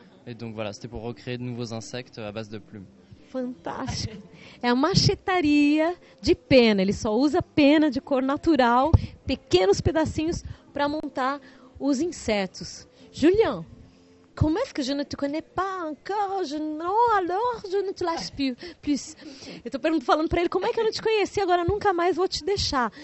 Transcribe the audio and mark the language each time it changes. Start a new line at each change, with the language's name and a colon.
French: Et donc voilà, c'était pour recréer de nouveaux insectes à base de plumes.
Portuguese: Fantástico. É uma machetaria de pena. Ele só usa pena de cor natural, pequenos pedacinhos para montar os insetos.
French: Julien, comment est-ce que je ne te connais pas encore? Alors, je ne te lâche plus.
Portuguese: Eu estou falando para ele, como é que eu não te conheci? Agora nunca mais vou te deixar.